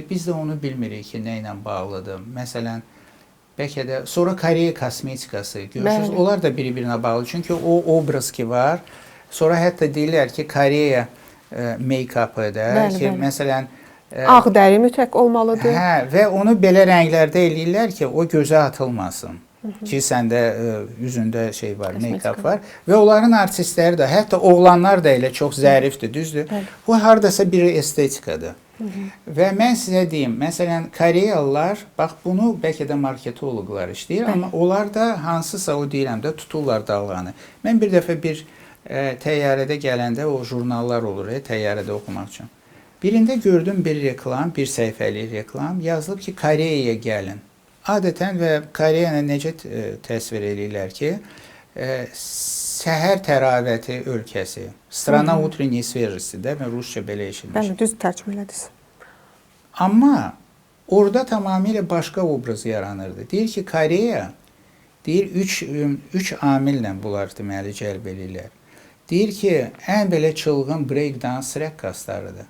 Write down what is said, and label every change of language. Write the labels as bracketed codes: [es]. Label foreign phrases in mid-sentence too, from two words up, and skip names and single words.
[az] Biz də onu bilmirik ki, nə ilə bağlıdır. Məsələn, bəlkə də sonra Koreya kosmetikası, görürsünüz, onlar da biri-birinə bağlı. Çünki o obraz ki var, sonra hətta deyirlər ki, Koreya make-up'ıdır ki, məsələn, ağ dəri mütləq olmalıdır. Hə, və onu belə rənglərdə eləyirlər ki, o gözə atılmasın. Ki, səndə üzündə şey var, make-up var. Və onların artistləri də, hətta oğlanlar da elə çox zərifdir, düzdür? Bu, haradasa bir estetikadır. Və mən sizə deyim, məsələn, Koreyalılar, bax bunu bəlkə də marketoloqlar işləyir, amma onlar da hansısa o deyirəm də tuturlar dalğanı. Mən bir dəfə bir təyyarədə gələndə o jurnallar olur, təyyarədə oxumaq üçün. Birində gördüm bir reklam, bir səhifəlik reklam, yazılıb ki, Koreyaya gəlin. Adətən və Koreyanı necə təsvir edirlər ki, səhər təravəti ölkəsi. [ru] Страна утренней свежести, [az] də mən rusca belə eşitmişəm. Bəli, düz tərcümə elədiniz. Amma orada tamamilə başqa obraz yaranırdı. Deyir ki, Koreya, deyir, üç amillə bunlar deməli cəlb edirlər. Deyir ki, ən belə çılğın breakdance rəqqaslarıdır.